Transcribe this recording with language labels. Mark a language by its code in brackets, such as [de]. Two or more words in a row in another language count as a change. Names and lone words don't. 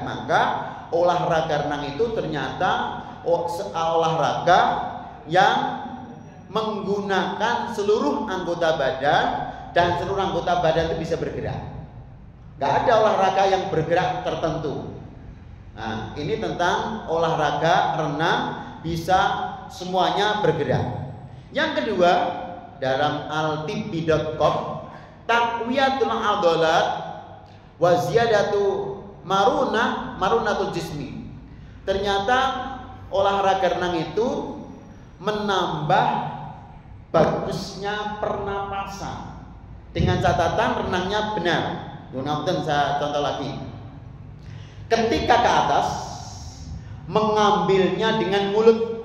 [id] Maka olahraga renang itu ternyata olahraga yang menggunakan seluruh anggota badan, dan seluruh anggota badan itu bisa bergerak. Gak ada olahraga yang bergerak tertentu. Nah, ini tentang olahraga renang, bisa semuanya bergerak. Yang kedua, dalam altibbi.com, [ar] تقوية العضلات وزيادة مرونة الجسم. [id] Ternyata olahraga renang itu menambah bagusnya pernapasan, dengan catatan renangnya benar. Gunakan saya contoh lagi. Ketika ke atas, mengambilnya dengan mulut.